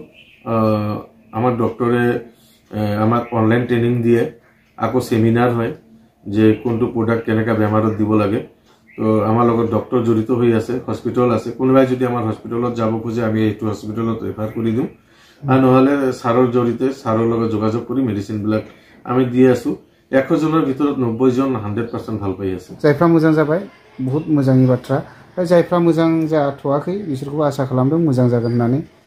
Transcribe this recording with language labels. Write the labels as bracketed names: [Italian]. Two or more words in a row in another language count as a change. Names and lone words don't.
[Assamese] আমাৰ ডক্টৰে আমাক [English] online training [Assamese] দিয়ে আকৌ সেমিনাৰ হয় যে কোনটো প্ৰডাক্ট কেনেকা বেমাৰত দিব লাগে তো আমাৰ লগত ডক্টৰ জড়িত হৈ আছে হস্পিটাল আছে কোনোবাই যদি আমাৰ হস্পিটালত যাব খোজে আমি এইটো হস্পিটালত ৰেফাৰ কৰি দিম আর নহলে সাৰৰ জড়িতে সাৰৰ লগত যোগাযোগ কৰি মেডিসিন বিলাক আমি দি আছো 100 জনৰ ভিতৰত 90 জন 100% ভাল পাই আছে [Bodo] जायफ्रा मोजां जाबाय बहुत मोजांनि बाथ्रा जायफ्रा मोजां जाथवाखै बिसोरखौ आसा खालामदों मोजां जागोन होननानै